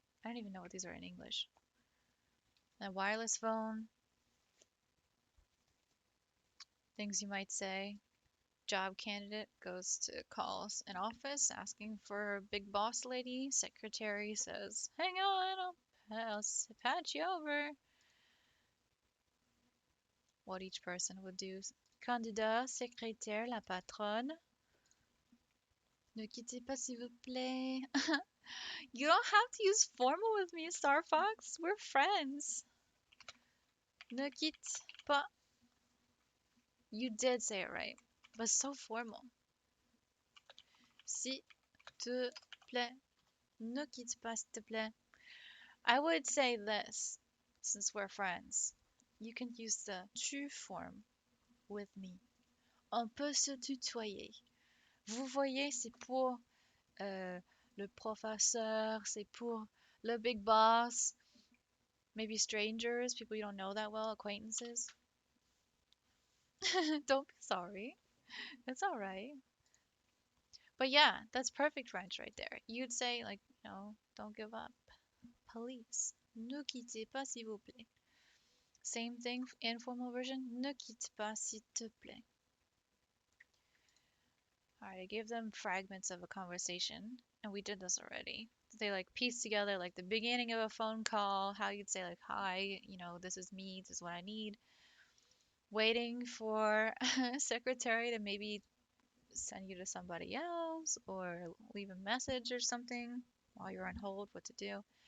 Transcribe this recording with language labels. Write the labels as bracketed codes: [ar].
[en] I don't even know what these are in English. A wireless phone, things you might say. Job candidate goes to calls an office asking for a big boss lady. Secretary says, "Hang on, I'll patch you over." What each person would do. [fr] Candidat, secrétaire, la patronne. Ne quittez pas s'il vous plaît. [en] You don't have to use formal with me, Star Fox. We're friends. Ne quitte pas. You did say it right, but so formal. [fr] S'il te plaît. Ne quitte pas, s'il te plaît. [en] I would say this, since we're friends. You can use the tu form with me. [fr] On peut se tutoyer. Vous voyez, c'est pour le professeur, c'est pour le big boss, maybe strangers, people you don't know that well, acquaintances. [en] Don't be sorry. It's all right. But yeah, that's perfect French right there. You'd say, like, don't give up. Please. [fr] Ne quittez pas, s'il vous plaît. Same thing, informal version. Ne quitte pas, s'il te plaît. [en] Alright, I gave them fragments of a conversation, and we did this already. They like piece together like the beginning of a phone call, how you'd say like, "Hi, this is me, this is what I need." Waiting for a secretary to maybe send you to somebody else or leave a message or something while you're on hold, what to do.